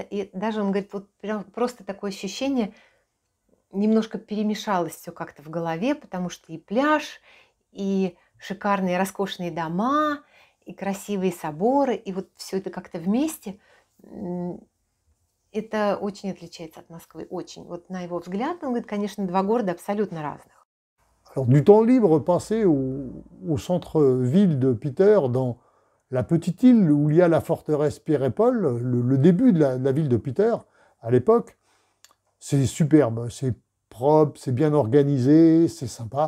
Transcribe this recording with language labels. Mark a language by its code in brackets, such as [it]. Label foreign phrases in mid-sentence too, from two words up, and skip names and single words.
[ru] И даже, он говорит, вот прям просто такое ощущение, немножко перемешалось все как-то в голове, потому что и пляж, и шикарные роскошные дома, и красивые соборы, и вот все это как-то вместе. Это очень отличается от Москвы, очень. Вот на его взгляд, он говорит, конечно, два города абсолютно разных. [fr] Alors, du temps libre passé au centre-ville de Piter, dans la petite île où il y a la forteresse Pierre et Paul, le début de la ville de Piter, à l'époque, c'est superbe, c'est propre, c'est bien organisé, c'est sympa.